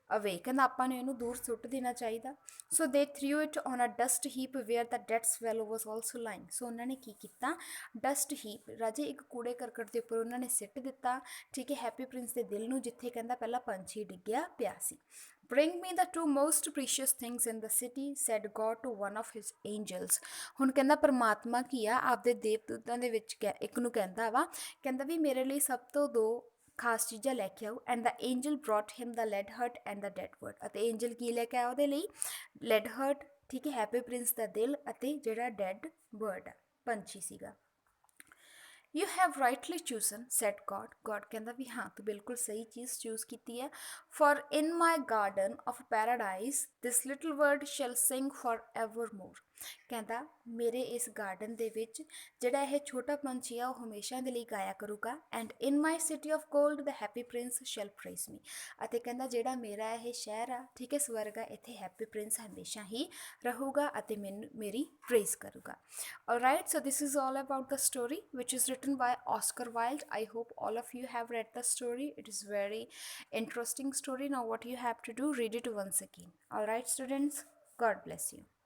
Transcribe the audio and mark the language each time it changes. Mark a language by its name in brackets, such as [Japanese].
[English] away, [Punjabi] ਕਹਿੰਦਾ ਆਪਾਂ ਨੂੰ ਇਹਨੂੰ ਦੂਰ ਸੁੱਟ ਦੇਣਾ ਚਾਹੀਦਾ। [English] So they threw it on a dust heap where the dead swallow was also lying. [Punjabi] ਸੋ ਉਹਨਾਂ ਨੇ ਕੀ ਕੀਤਾ, ਡਸਟ ਹੀਪ ਰਾਜੇ ਇੱਕ ਕੂੜੇ ਕਰਕਟ ਦੇ ਉੱਪਰ ਉਹਨਾਂ ਨੇ ਸਿੱਟ ਦਿੱਤਾ, ਠੀਕ ਹੈ, ਹੈਪੀ ਪ੍ਰਿੰਸ ਦੇ ਦਿਲ ਨੂੰ, ਜਿੱਥੇ ਕਹਿੰਦਾ ਪਹਿਲਾਂ ਪੰਛੀ ਡਿੱਗਿਆ ਪਿਆ ਸੀ। [English] Bring me the two most precious things in the city, said God to one of his angels। [Punjabi] ਹੁਣ ਕਹਿੰਦਾ ਪਰਮਾਤਮਾ ਕੀ ਆ, ਆਪਦੇ ਦੇਵਦੂਤਾਂ ਦੇ ਵਿੱਚ ਇੱਕ ਨੂੰ ਕਹਿੰਦਾ ਵਾ, ਕਹਿੰਦਾ ਵੀ ਮੇਰੇ ਲਈ ਸਭ ਤੋਂ ਦੋ ਖਾਸ ਚੀਜ਼ਾਂ ਲੈ ਕੇ ਆਓ। [English] And the angel brought him the lead hurt and the dead bird। [Punjabi] ਅਤੇ ਐਂਜਲ ਕੀ ਲੈ ਕੇ ਆਇਆ ਉਹਦੇ ਲਈ, ਲੈਡ ਹਰਟ, ਠੀਕ ਹੈ, ਹੈਪੀ ਪ੍ਰਿੰਸ ਦਾ ਦਿਲ ਅਤੇ ਜਿਹੜਾ ਡੈਡ ਬਰਡ ਆ, ਪੰਛੀ ਸੀਗਾ। [English] You have rightly chosen, said God। [Punjabi] God ਕਹਿੰਦਾ ਵੀ ਹਾਂ ਤੂੰ ਬਿਲਕੁਲ ਸਹੀ ਚੀਜ਼ ਚੂਜ਼ ਕੀਤੀ ਹੈ। [English] For in my garden of paradise this little bird shall sing forevermore। [Punjabi] ਕਹਿੰਦਾ ਮੇਰੇ ਇਸ ਗਾਰਡਨ ਦੇ ਵਿੱਚ ਜਿਹੜਾ ਇਹ ਛੋਟਾ ਪੰਛੀ ਆ ਉਹ ਹਮੇਸ਼ਾ ਦੇ ਲਈ ਗਾਇਆ ਕਰੂਗਾ। [English] And in my city of gold the happy prince shall praise me। [Punjabi] ਅਤੇ ਕਹਿੰਦਾ ਜਿਹੜਾ ਮੇਰਾ ਇਹ ਸ਼ਹਿਰ ਆ, ਠੀਕ ਹੈ, ਸਵਰਗ ਆ, ਇੱਥੇ ਹੈਪੀ ਪ੍ਰਿੰਸ ਹਮੇਸ਼ਾ ਹੀ ਰਹੂਗਾ ਅਤੇ ਮੈਨੂੰ ਮੇਰੀ ਪ੍ਰੇਜ਼ ਕਰੂਗਾ। [English] Alright, so this is all about the story which is written by Oscar Wilde। I hope all of you have read the story. It is very interesting story. Now what you have to do, read it once again। Alright students, God bless you।